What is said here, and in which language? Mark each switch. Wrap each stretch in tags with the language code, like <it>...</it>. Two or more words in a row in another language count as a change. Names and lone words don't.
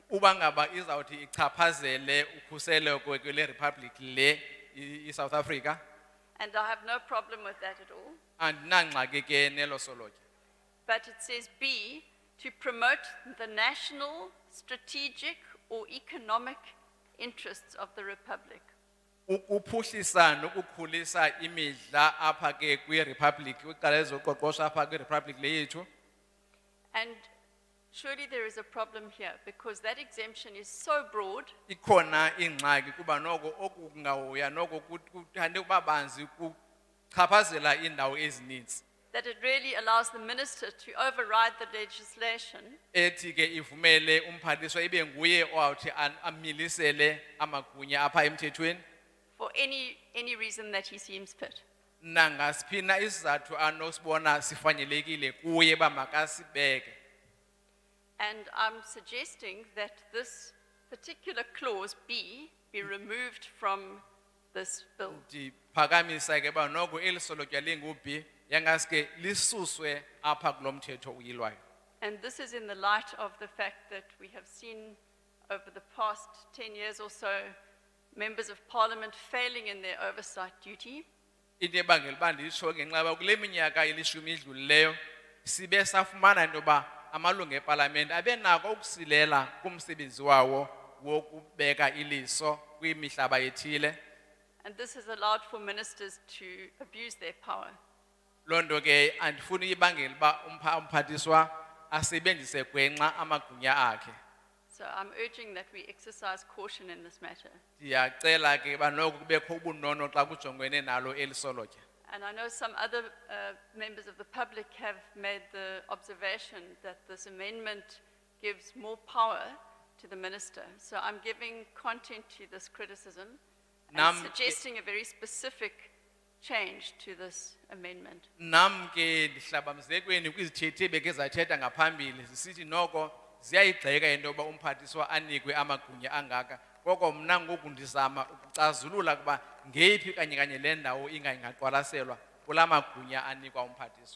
<xh>uba ngaba izawuthi ichaphazele ukhuseleko kwele republic le i-South Africa.</xh> <en>and I have no problem with that at all.</en> <xh>andinangxaki ke nelo solotya.</xh> <en>But it says B, to promote the national, strategic or economic interests of the Republic.</en> <xh>Uphuhlisa nokukhulisa imidla apha ke kwi-Republic, kwicala lezoqoqosho apha kwi-Republic le yethu.</xh> <en>And surely there is a problem here because that exemption is so broad</en> <xh>Ikhona ingxaki kuba noko oku kungahoya noko kuthande ukuba banzi kuchaphazela indawo ezininzi.</xh> <en>that it really allows the minister to override the legislation</en> <xh>Ethi ke ivumele umphathiswa ibe nguye owawuthi amilisele amagunya apha emthethweni.</xh> <en>for any reason that he seems fit.</en> <xh>Nangasipina isizathu anosibona sifanyelekile kuye ba makasibeke.</xh> <en>And I'm suggesting that this particular clause B be removed from this bill.</en> <xh>Ndiphakamisa ke ba noko elisolotya lingubi yangaske lisuswe apha kulomthetho uyilwayo.</xh> <en>And this is in the light of the fact that we have seen over the past 10 years or so, members of parliament failing in their oversight duty.</en> <xh>Into ebangela uba nditsho ngenxa yoba kule minyaka elishumi idlulileyo sibe safumana into yoba amalungu epalamente abe nako ukusilela kumsebenzi wawo wokubeka iliso kwimihlaba ethile.</xh> <en>And this has allowed for ministers to abuse their power.</en> <xh>Loo nto ke andifuni ibangela uba umphathiswa asebenzise gwenxa amagunya akhe.</xh> <en>So I'm urging that we exercise caution in this matter.</en> <xh>Ndiyacela ke uba noko kubekho ubunono xa kujongwene nalo eli solotya.</xh> <en>And I know some other members of the public have made the observation that this amendment gives more power to the minister. So I'm giving content to this criticism and suggesting a very specific change to this amendment.</en> <xh>Nam ke ndihlaba mzekweni kwizithethi beke zathetha ngaphambili zisithi noko ziyayigxeka into yoba umphathiswa anikwe amagunya angaka. Koko mna ngoku ndizama ukucazulula kuba ngeyiphi kanye le ndawo ingaqwalaselwa kula magunya anikwa umphathiswa.</xh>